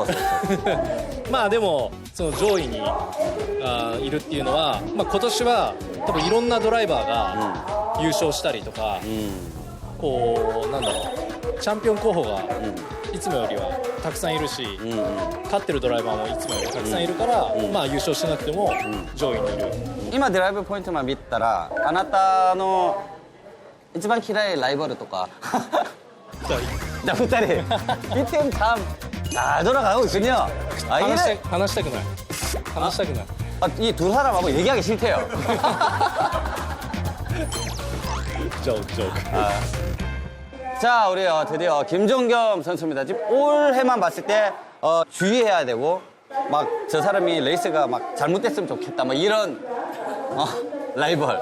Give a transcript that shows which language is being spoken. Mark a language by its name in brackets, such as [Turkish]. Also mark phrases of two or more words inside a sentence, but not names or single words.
[Japanese] まあでもその上位にいるっていうのは、まあ今年は多分いろんなドライバーが優勝したりとか、こうなんだろうチャンピオン候補がいつもよりはたくさんいるし、勝ってるドライバーもいつもよりたくさんいるから、まあ優勝しなくても上位にいる。今ドライバーポイント만見たらあなたの一番嫌いライバルとかじゃあ2人 [Korean] 이팀 참 잘 돌아가고 있군요. [Japanese] 話したくない。話したくない。 [Korean] 이 두 사람하고 얘기하기 싫대요. 조크. 자, 우리 드디어 김종겸 선수입니다. 지금 올해만 봤을 때 주의해야 되고 막 저 사람이 레이스가 막 잘못됐으면 좋겠다 뭐 이런 라이벌.